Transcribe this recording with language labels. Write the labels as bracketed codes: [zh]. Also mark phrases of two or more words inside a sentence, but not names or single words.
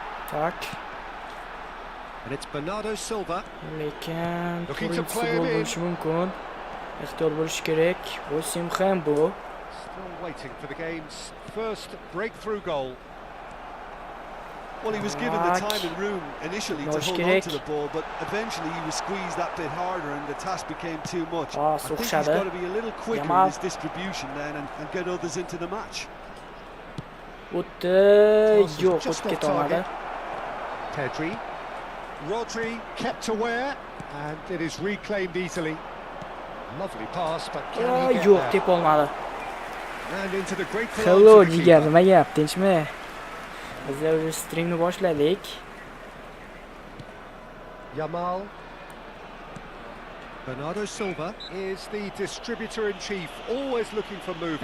[ru] Tak. [en] And it's Bernardo Silva. [uz] Lekin [en] Looking to [uz] turli [en] play [uz] futbol [en] him in. [uz] bo'lishi mumkin. Ehtiyot bo'lish kerak. O'sim ham bu. [en] Still waiting for the game's first breakthrough goal. Well, he was given the time and room initially to hold on to the ball, but eventually he was squeezed that bit harder and the task became too much. I think he's got to be a little quicker in his distribution then and get others into the match. [uz] O'tdi, yo'q, o'tib keta olmadi. Pedri. [en] Rodri kept aware and it is reclaimed easily. Lovely pass, but can he get [uz] Yo'q, [en] there? [uz] tep olmadi. [en] And into the grateful Hello, arms of the [uz] jigar, [en] keeper. [uz] nima gap, tinchmi? Biz o'zi streamni boshladik. Yamal. [en] Bernardo Silva is the distributor-in-chief, always looking for movers.